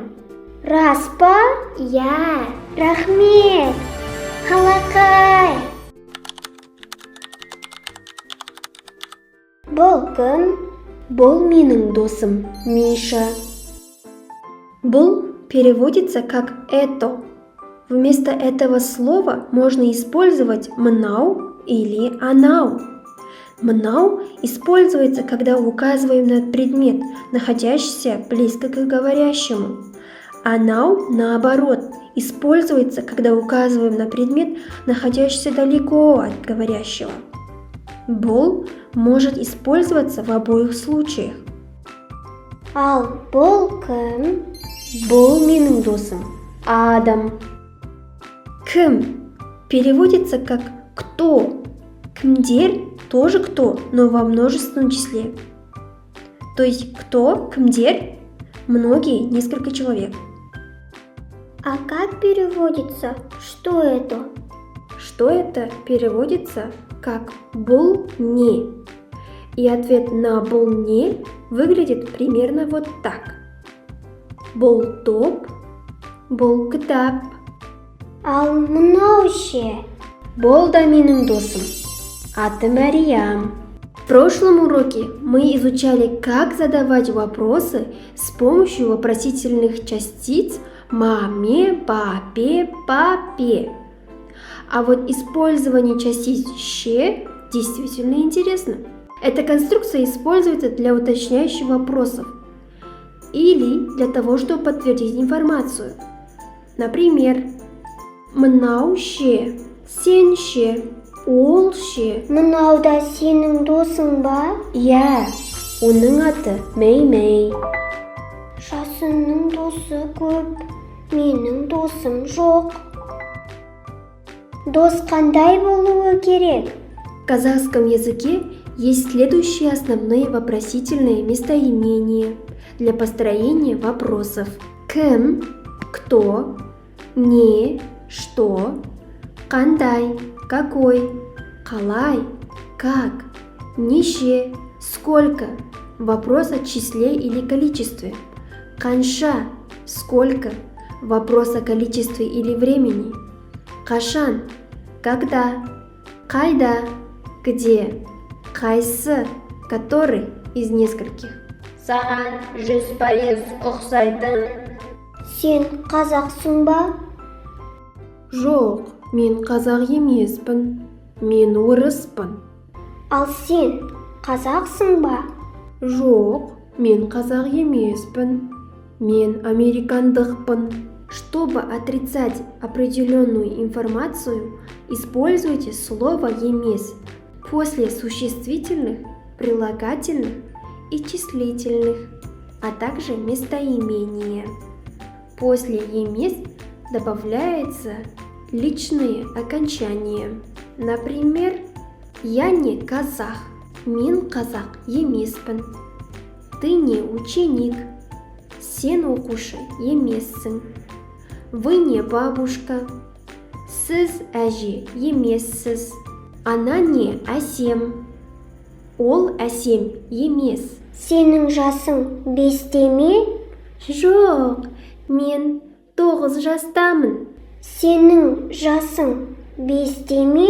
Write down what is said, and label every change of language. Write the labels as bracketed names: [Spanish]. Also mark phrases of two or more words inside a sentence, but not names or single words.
[Kazakh] Рас па? Иә, рахмет. Қалақай. Бұл кім? Бұл менің досым Миша. Бұл [Russian] переводится как «это». Вместо этого слова можно использовать «мнау» или «анау». «Мнау» используется, когда указываем на предмет, находящийся близко к говорящему. «Анау», наоборот, используется, когда указываем на предмет, находящийся далеко от говорящего. «Бұл» может использоваться в обоих случаях. [Kazakh] Ал бұл кім? Бұл менің досым Адам. Кім [Russian] переводится как «кто». Кімдер тоже «кто», но во множественном числе. То есть «кто», кімдер, многие, несколько человек. А как переводится? Что это? Что это переводится как [Kazakh] «бұл не». [Russian] И ответ на [Kazakh] «бұл не» [Russian] выглядит примерно вот так. [Kazakh] Бұл топ, бұл кітап. Ал мынау ше? Бұл да менің досым. Аты Мәриям. [Russian] В прошлом уроке мы изучали, как задавать вопросы с помощью вопросительных частиц маме, папе, папе. А вот использование частиц «ще» действительно интересно. Эта конструкция используется для уточняющих вопросов или для того, чтобы подтвердить информацию. Например, [Kazakh] «Мынау ше», «сен ше», «ол ше». Мынау да сенің досың ба? Иә, оның аты Мей-Мей. Жасынның досы көп, менің досым жоқ. Дос қандай болуы керек? [Russian] В казахском языке есть следующие основные вопросительные местоимения для построения вопросов. [Kazakh] Кім, кто, не, что, қандай, какой, қалай, как, неше, [Russian] сколько. Вопрос о числе или количестве. [Kazakh] Қанша, сколько. [Russian] Вопрос о количестве или времени. [Kazakh] Қашан, когда. Қайда, где. [Russian] Қайсы, который из нескольких. [Kazakh] Саған 100% ұқсайтын. Сен қазақсың ба? Жоқ, мен қазақ емеспін. Мен орыспын. Ал сен Қазақсың ба? Жоқ, мен қазақ емеспін. Мен американдықпын. [Russian] Чтобы отрицать определенную информацию, используйте слово «емес» после существительных, прилагательных и числительных, а также местоимения. После «емес» добавляются личные окончания. Например, я не казах, [Kazakh] мен қазақ емеспін. [Russian] Ты не ученик, [Kazakh] сен оқушы емессің. [Russian] Вы не бабушка, [Kazakh] сіз әже емессіз. [Russian] Она не әсем, [Kazakh] ол әсем емес. Сенің жасың 5-те ме? Жоқ, мен 9 жастамын. Сенің жасың 5-те ме?